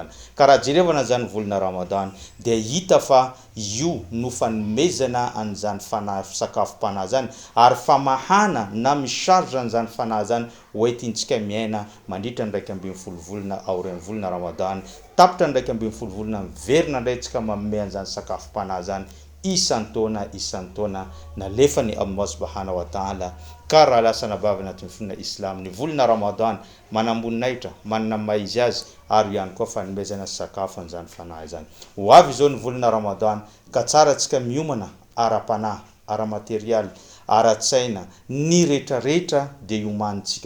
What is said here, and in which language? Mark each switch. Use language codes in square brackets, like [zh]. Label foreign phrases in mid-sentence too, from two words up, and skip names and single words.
[mg] Ka raha jerevana zany volana Ramadan dia hita fa io no fanomezana an'izany fanahy sakafom-panahy zany ary famahana na misarja an'izany fanahy zany hoentintsika miaina mandritra ny raiky 12 volana aorin'ny volana Ramadan tapitra ny raiky 12 volana miverina indray tsika mamme an'izany sakafom-panahy zany isan-taona nalefany Allah [ar] سبحانه وتعالى. [mg] Ka raha lasa nabavy anatin'ny finoana Islam ny volana Ramadan manamboninahitra manana maizy azy ary ihany koa fanomezana sakafo an'izany fanahy zany. Ho avy izao ny volana Ramadan ka tsara tsika miomana ara-panahy, ara-materialy, ara-tsaina ny rehetrarehetra dia iomanitsika.